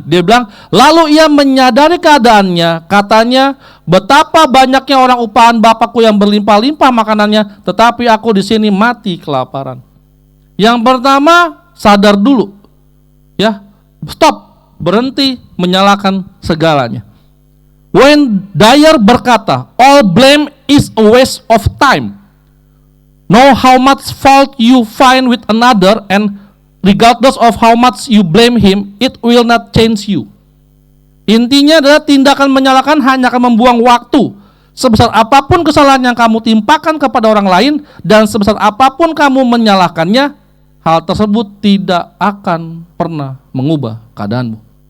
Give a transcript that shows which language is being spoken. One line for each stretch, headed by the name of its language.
Indonesian: Dia bilang, lalu ia menyadari keadaannya. Katanya, betapa banyaknya orang upahan Bapakku yang berlimpah-limpah makanannya, tetapi aku di sini mati kelaparan. Yang pertama, sadar dulu. Ya, stop, berhenti menyalahkan segalanya.
English: Wayne Dyer berkata, all blame is a waste of time. Know how much fault you find with another, and regardless of how much you blame him, it will not change you.
Indonesian: Intinya adalah tindakan menyalahkan hanya akan membuang waktu. Sebesar apapun kesalahan yang kamu timpakan kepada orang lain, dan sebesar apapun kamu menyalahkannya, hal tersebut tidak akan pernah mengubah keadaanmu.